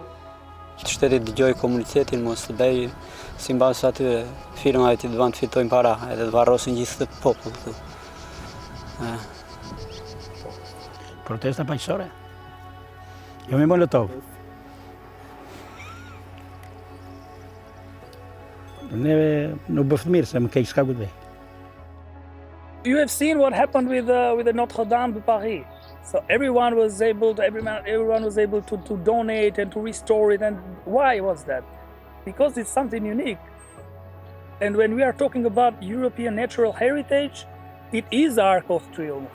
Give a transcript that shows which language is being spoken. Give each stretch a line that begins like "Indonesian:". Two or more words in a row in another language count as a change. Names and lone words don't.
Albanian: Shteti dëgjoj komunitetin mos të bëj sipas atyre firmave që duan të fitojnë para edhe të varrosin gjithë këtë popull këtu. Protesta paqësore. Jo me molotov. Neve nuk bëft mirë se më keq s'ka ku të bëj.
English: You have seen what happened with the Notre Dame de Paris. So everyone was able to donate and to restore it. And why was that? Because it's something unique. And when we are talking about European natural heritage, it is Arc of Triomphe.